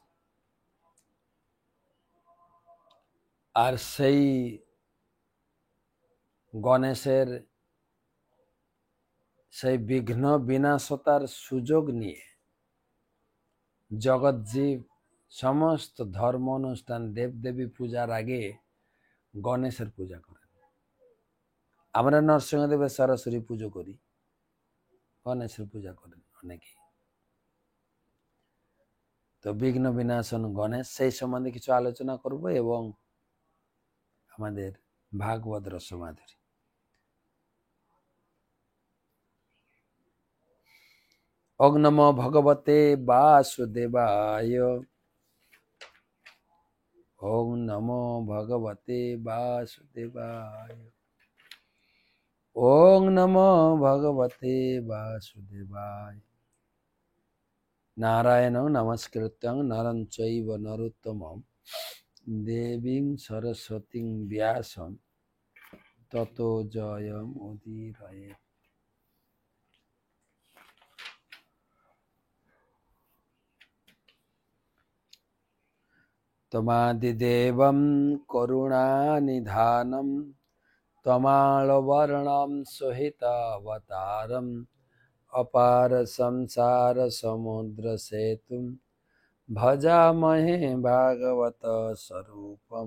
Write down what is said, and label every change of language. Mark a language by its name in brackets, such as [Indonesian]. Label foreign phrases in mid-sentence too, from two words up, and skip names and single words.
[Bangla] আর সেই গণেশের সেই বিঘ্ন বিনাশতার সুযোগ নিয়ে জগৎজীব সমস্ত ধর্ম অনুষ্ঠান, দেবদেবী পূজার আগে গণেশের পূজা করেন। আমরা নরসিংহদেবের সরাসরি পুজো করি, গণেশের পূজা করেন অনেকেই। তো বিঘ্ন বিনাশন গণেশ, সেই সম্বন্ধে কিছু আলোচনা করব এবং আমাদের ভাগবত রসমাধুরী। [Sanskrit] ওং নমো ভগবতে বাসুদেবায়। ওং নমো ভগবতে বাসুদেবায়। ওং নমো ভগবতে বাসুদেবায়। নারায়ণং নমস্কৃত্যং নরং চৈব নরোত্তমং দেবীং সরস্বতীং ব্যাসং ততো জয়মুদীরয়েৎ। তমাদিদেবং করুণানিধানং তমালবর্ণং সুহিতাবতারং অপার সংসার সমুদ্র সেতুং ভজামহে ভাগবত স্বরূপম।